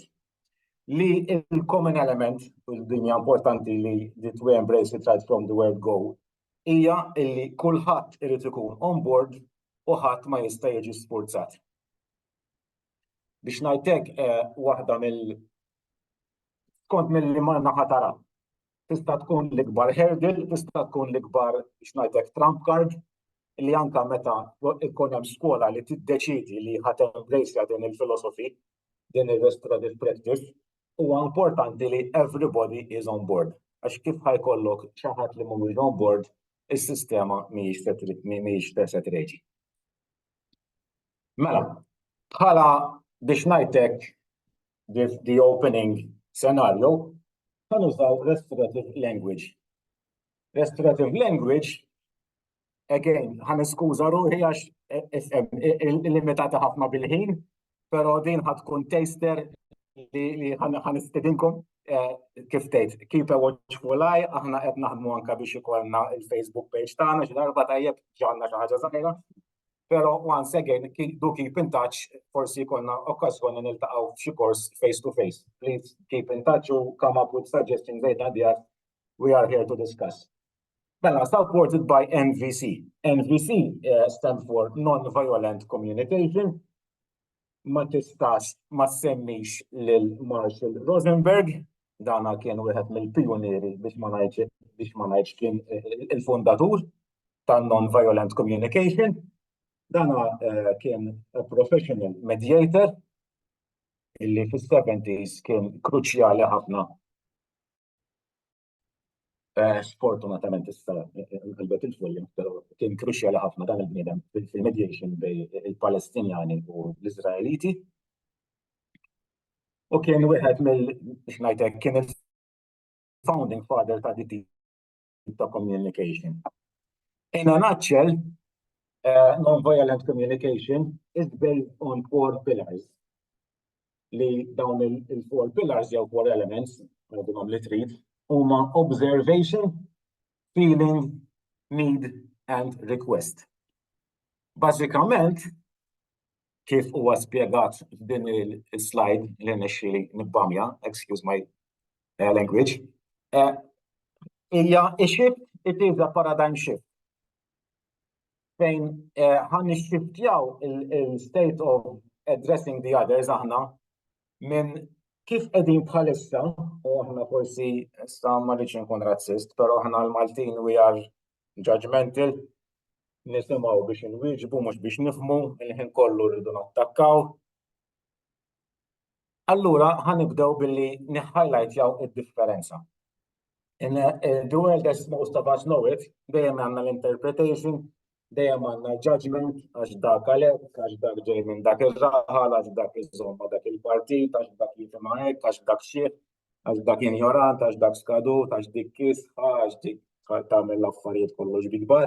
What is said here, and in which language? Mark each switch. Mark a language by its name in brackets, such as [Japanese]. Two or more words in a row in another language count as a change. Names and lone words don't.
[English] Li il-common element, [Maltese] il-dinja importanti li [English] we embrace it right from the word go, [Maltese] hija li kulħadd irid ikun [English] on board [Maltese] u ħadd ma jista' jiġi sfurzat. Biex ngħidlek waħda skont milli ma naħa tara. Tista' tkun l-ikbar hurdle, tista' tkun l-ikbar biex ngħidlek [English] trump card [Maltese] li anke meta ikun hemm skola li tiddeċidi li ħadd embrace din il-philosophy, din ir- [English] restorative practice, [Maltese] huwa importanti li [English] everybody is on board. [Maltese] Għax kif ħajkollok xi ħadd li mhuwiex [English] on board, [Maltese] is-sistema mhijiex se treġi. Mela, bħala biex ngħidlek [English] the opening scenario, [Maltese] ħanużaw [English] restorative language. Restorative language, again, [Maltese] ħaniskuża ruħi għax limitata ħafna bil-ħin, però din ħatkun taster li ħanistedinkom kif tgħid, [English] keep a watchful eye, [Maltese] aħna qed naħdmu anke biex ikollna il-Facebook page tagħna xi darba tajjeb ġanna xi ħaġa żgħira. [English] Pero once again, do keep in touch, [Maltese] forsi jkollna okkażjoni niltaqgħu f'xi kors [English] face to face. Please keep in touch or come up with suggestions that we are here to discuss. Mela, supported by NVC. NVC stands for Non-Violent Communication. [Maltese] Ma tistax ma semmix lil Marshall Rosenberg, dana kien wieħed mill-pionieri biex ma ngħidx kien il-fundatur ta' Non-Violent Communication. Dana kien [English] a professional mediator [Maltese] illi fis-70s kien kruċjali ħafna. Sfortunatament issa qalbet il-folja, però kien kruċjali ħafna dan il-bniedem fil-mediation bejn il-Palestinjani u l-Iżraeliti. U kien wieħed biex ngħidlek kien il- [English] founding father [Maltese] ta' di ta' communication. [English] In a nutshell, non-violent communication is built on 4 pillars. [Maltese] Li dawn il-4 pillars jew 4 elements, għadhom li trid, huma [English] observation, feeling, need and request. [Maltese] Bażikament, kif huwa spjegat f'din il-slide li nexxi nibbamja, [English] excuse my language, hija shift, it is a paradigm shift. [Maltese] Fejn ħan nixxiftjaw il- [English] state of addressing the others [Maltese] aħna minn kif qegħdin bħalissa, u aħna forsi issa ma rridx inkun razzist, però aħna l-Maltin [English] we are judgmental, [Maltese] nisimgħu biex inwieġbu mhux biex nifhmu, il-ħin kollu rridu nattakkaw. Allura ħanibdew billi niħħajlajtjaw id-differenza. [English] In the world as most of us know it, [Maltese] dejjem għandna l-interpretation, dejjem għandna judgment, għax dak għalhekk, għax dak ġej minn dak ir-raħal, għax dak iżomma dak il-partit, għax dak jifhimha hekk, għax dak xieħ, għax dak injorant, għax dak skadut, għax dik kisħa, għax dik tagħmel l-affarijiet kollox bikbar.